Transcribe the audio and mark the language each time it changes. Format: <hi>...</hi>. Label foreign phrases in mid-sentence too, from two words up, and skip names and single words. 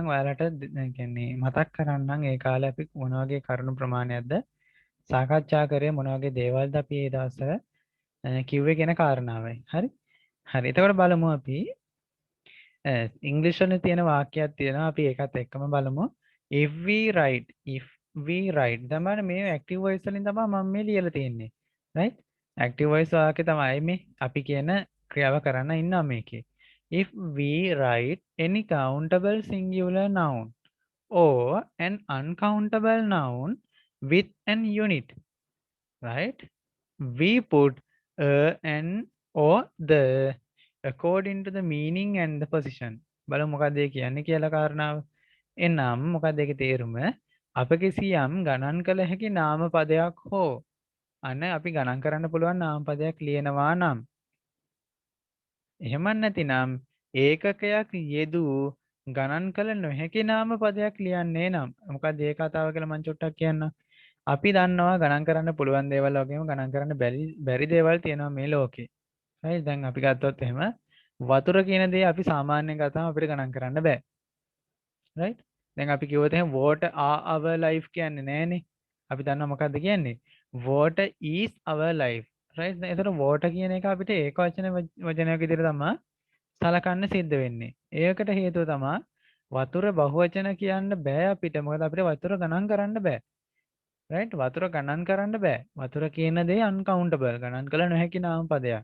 <si>ඔයාලට කියන්නේ මතක් කරන්නම් ඒ කාලේ අපි මොන වගේ කරුණු ප්‍රමාණයක්ද සාකච්ඡා කරේ මොන වගේ දේවල්ද අපි ඒ දවස්වල කිව්වේ කියන කාරණාවයි. හරි? හරි. එතකොට බලමු අපි ඉංග්‍රීසි වලින් තියෙන වාක්‍යයක් තියෙනවා. අපි ඒකත් එක්කම බලමු.</si> <en>if we write</en> <si>තමයි මේ</si> <en>active voice</en> <si>වලින් තමයි මම මේ ලියලා තියෙන්නේ. right?</si> <en>active voice</en> <si>වාක්‍ය තමයි මේ අපි කියන ක්‍රියාව කරන්න ඉන්නවා මේකේ.</si> <en>if we write any countable singular noun or an uncountable noun with an unit, right? We put an or the according to the meaning and the position.</en> <si>බලමු මොකක්ද ඒ කියන්නේ කියලා කාරණාව. එනම් මොකක්ද ඒකේ තේරුම? අප කිසියම් ගණන් කළ හැකි නාම පදයක් හෝ අන්න අපි ගණන් කරන්න පුළුවන් නාම පදයක් ලියනවා නම් එහෙම නැතිනම් ඒකකයක් යෙදූ ගණන් කළ නොහැකි නාම පදයක් ලියන්නේ නම් මොකක්ද ඒ කතාව කියලා මම චුට්ටක් කියන්නම්. අපි දන්නවා ගණන් කරන්න පුළුවන් දේවල් වගේම ගණන් කරන්න බැරි දේවල් තියෙනවා මේ ලෝකේ. right? දැන් අපි ගත්තොත් එහෙම වතුර කියන දේ අපි සාමාන්‍යයෙන් ගත්තාම අපිට ගණන් කරන්න බෑ. right? දැන් අපි කිව්වොත් එහෙනම්</si> <en>water are our life</en> <si>කියන්නේ නෑනේ. අපි දන්නවා මොකද්ද කියන්නේ?</si> <en>water is our life. right?</en> <si>දැන් ඒතර water කියන එක අපිට ඒක වචනයක් විදිහට තමයි සලකන්න සිද්ධ වෙන්නේ. ඒකට හේතුව තමයි වතුර බහුවචන කියන්න බෑ අපිට. මොකද අපිට වතුර ගණන් කරන්න බෑ. right? වතුර ගණන් කරන්න බෑ. වතුර කියන දේ uncountable ගණන් කළ නොහැකි නාම පදයක්.</si>